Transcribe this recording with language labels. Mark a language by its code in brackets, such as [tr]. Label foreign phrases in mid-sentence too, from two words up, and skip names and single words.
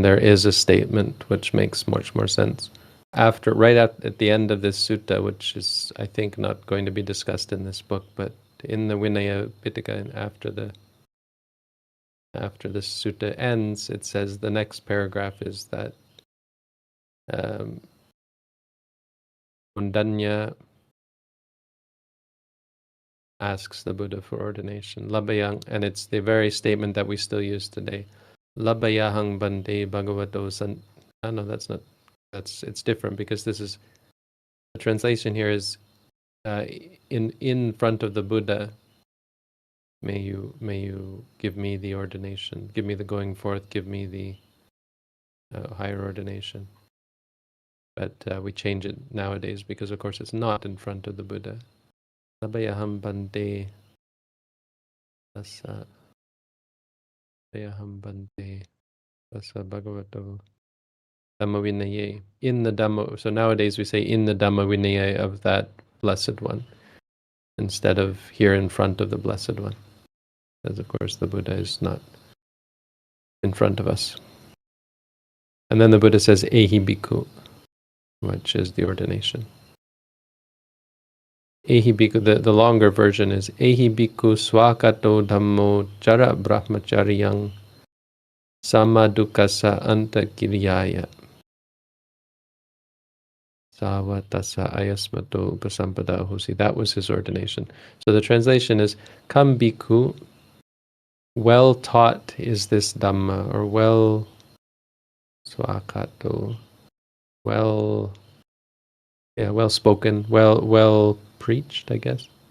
[en] There is a statement which makes much more sense. Right at the end of this sutta, which is, I think, not going to be discussed in this book, but in the Vinaya Pitaka, and after the sutta ends, it says the next paragraph is that Undanya asks the Buddha for ordination. Labbayang, and it's the very statement that we still use today. [pi] Labbayahang bande bhagavato san. [en] Oh, no, that's not. It's different, because this is the translation here is in front of the Buddha. May you give me the ordination, give me the going forth, give me the higher ordination. But we change it nowadays because, of course, it's not in front of the Buddha. [pi] Labbayaham bande tassa Labbayaham bande tassa bhagavato Dhamma Vinaya. [en] In the Dhamma, so nowadays we say in the Dhamma Vinaya of that blessed one, instead of here in front of the blessed one. Because, of course, the Buddha is not in front of us. And then the Buddha says, [pi] Ehi bhikkhu, [en] which is the ordination. [pi] Ehi bhikkhu, [en] the longer version is, [pi] Ehi bhikkhu swakato dhammo jara brahmacharyang samadukasa anta kiryaya savatasa ayasmato upasampada hosi. [en] That was his ordination. So the translation is, come bhikkhu, well taught is this Dhamma, or well swakato, well spoken, well preached, I guess.